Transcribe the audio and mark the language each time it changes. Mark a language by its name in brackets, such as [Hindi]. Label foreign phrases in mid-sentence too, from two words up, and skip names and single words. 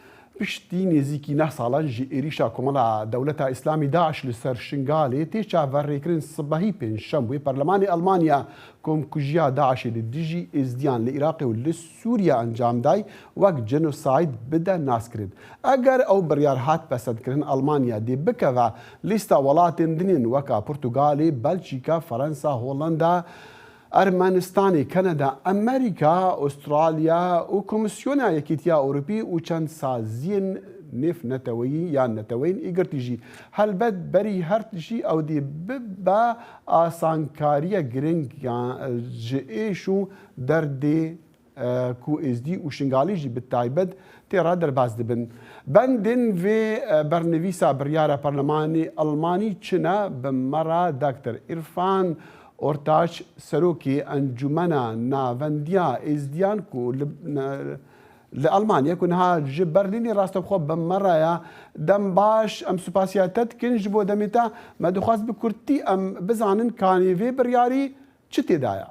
[Kurdish] پشتی نزیکی نه ساڵان ژی عێریشا کۆمەڵا دەوڵەتە ئیسلامی داعش لەسەر شنگالێ تێچا ڤەڕێکردن سبەهی پێنجشەمبووی پەرلەمانی ئەڵمانیا کۆمکوژیا داعشی لە دژی ئێزدیان لە عێراقی و لە سووریا ئەنجامدای وەک جەنۆساید بدە ناسکرد. ئەگەر ئەو بڕیار هات پەسەندکردن ئەڵمانیا دێ بکەوە لیستە وڵاتên dinên وەکا پورتوگالê بەلجیکا فەرەنسا هۆڵەندا ئەرمەنستانی کەنەدا ئەمریکا ئوسترالیا و کۆمسیۆنا یەکێتیە ئەوروپی و چەند سازیên نێفنەتەوەیی یان نەتەوەین ئیگرتیژی هەلبەت بەری هەرتشی ئەو دێ بە ئاسانکاریە گرنگ ji êş û derdê ku êzdî û şingalî jî bi taybet têra derbas dibin. Bendên vê bernivîsa biryara Parlemanê Almanî çine bi mera Dr. İrfan Ortaç serokê Encûmena Navendiya Êzdiyan ku li Almanya ku niha ji Berlînê rastexwe bi meraya dem baş em supasiya te dikin ji bo demê te me dixwast bi kurtî em bizanin kanê vê biryarî çi têda ye.